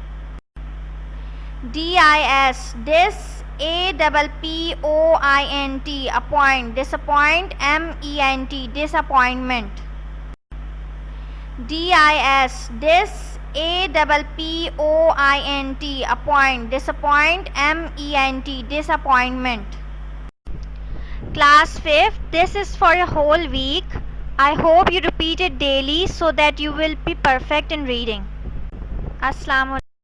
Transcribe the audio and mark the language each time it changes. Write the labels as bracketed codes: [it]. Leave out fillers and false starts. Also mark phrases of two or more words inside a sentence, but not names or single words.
[en] D-I-S, dis, A-P-P-O-I-N-T, appoint, disappoint, M-E-N-T, disappointment. D-I-S, dis, A-P-P-O-I-N-T, appoint, disappoint, M-E-N-T, disappointment. Class 5th, this is for a whole week. I hope you repeat it daily so that you will be perfect in reading. [ar] السلام عليكم.